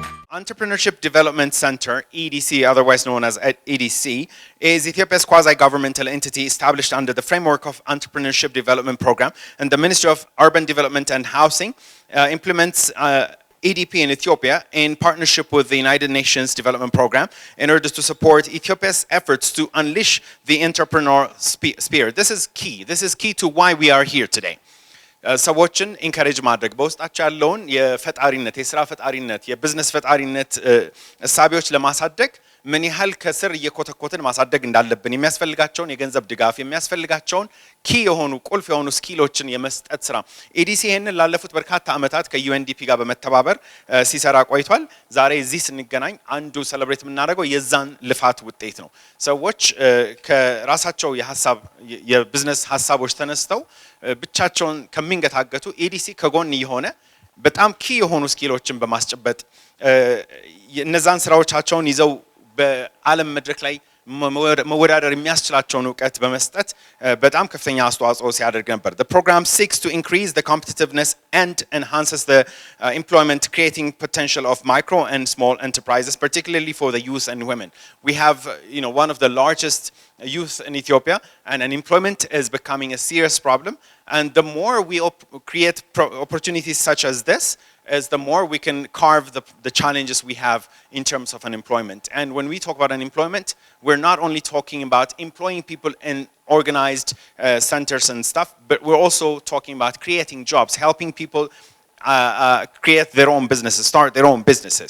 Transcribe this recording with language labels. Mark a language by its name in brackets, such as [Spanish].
[English] Entrepreneurship Development Center, EDC, otherwise known as EDC, is Ethiopia's quasi-governmental entity established under the framework of Entrepreneurship Development Program, and the Ministry of Urban Development and Housing implements EDP in Ethiopia in partnership with the United Nations Development Program in order to support Ethiopia's efforts to unleash the entrepreneur spirit. This is key. This is key to why we are here today. [Amharic] ሰዎችን ኢንካሬጅ ማድረግ በውስጣቸው ያለውን የፈጣሪነት የሥራ ፈጣሪነት የቢዝነስ ፈጣሪነት እሳቢዎች ለማሳደግ ምን ያህል ከስር እየኮተኮትን ማሳደግ እንዳለብን የሚያስፈልጋቸውን የገንዘብ ድጋፍ የሚያስፈልጋቸውን ኪ የሆኑ ቁልፍ የሆኑ ስኪሎችን የመስጠት ስራ ኤዲሲ ይሄንን ላለፉት በርካታ አመታት ከዩኤንዲፒ ጋር በመተባበር ሲሰራ ቆይቷል። ዛሬ እዚህ ስንገናኝ አንዱ ሴሌብሬት የምናደርገው የዛን ልፋት ውጤት ነው። ሰዎች ከራሳቸው የቢዝነስ ሐሳቦች ተነስተው ብቻቸውን ከሚንገታገቱ ኤዲሲ ከጎን የሆነ በጣም ኪ የሆኑ ስኪሎችን በማስጨበጥ እነዛን ስራዎቻቸውን ይዘው በዓለም መድረክ ላይ መወዳደር የሚያስችላቸውን ዕውቀት በመስጠት በጣም ከፍተኛ አስተዋጽኦ ሲያደርግ ነበር። [English] The program seeks to increase the competitiveness and enhances the employment creating potential of micro and small enterprises, particularly for the youth and women. We have, one of the largest youth in Ethiopia, and unemployment is becoming a serious problem. And the more we create opportunities such as this, is the more we can carve the challenges we have in terms of unemployment. And when we talk about unemployment, we're not only talking about employing people in organized centers and stuff, but we're also talking about creating jobs, helping people create their own businesses, start their own businesses.